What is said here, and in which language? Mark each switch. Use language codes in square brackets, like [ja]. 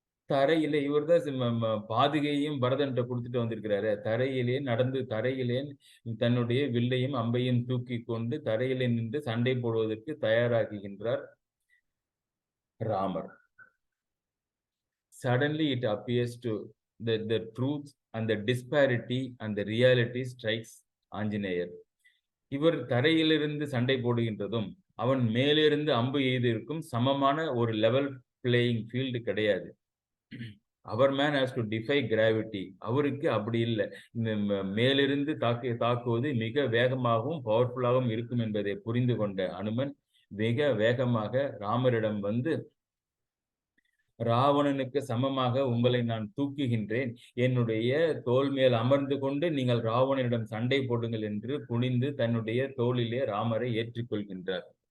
[ta] தரையிலே இவர்தான் பாதுகையும் பரதன்ட்ட கொடுத்துட்டு வந்திருக்கிறாரு. தரையிலே தன்னுடைய வில்லையும் அம்பையும் தூக்கி கொண்டு தரையிலே நின்று சண்டை போடுவதற்கு தயாராகுகின்றார் Ramar. [en] Suddenly it appears to the truth and the disparity and the reality strikes Anjaneyar. [ta] இவர் தரையிலிருந்து சண்டை போடுகின்றதும் அவன் மேலிருந்து அம்பு எய்திருக்கும் சமமான ஒரு லெவல் பிளேயிங் ஃபீல்டு கிடையாது. அவர் [en] Man has to defy gravity. [ta] அவருக்கு அப்படி இல்லை. மேலிருந்து தாக்குவது மிக வேகமாகவும் பவர்ஃபுல்லாகவும் இருக்கும் என்பதை புரிந்து கொண்ட அனுமன் மிக வேகமாக ராமரிடம் வந்து, ராவணனுக்கு சமமாக உங்களை நான் தூக்குகின்றேன், என்னுடைய தோள் மேல் அமர்ந்து கொண்டு நீங்கள் ராவணனிடம் சண்டை போடுங்கள் என்று குனிந்து தன்னுடைய தோளிலே ராமரை ஏற்றிக்கொள்கின்றார்.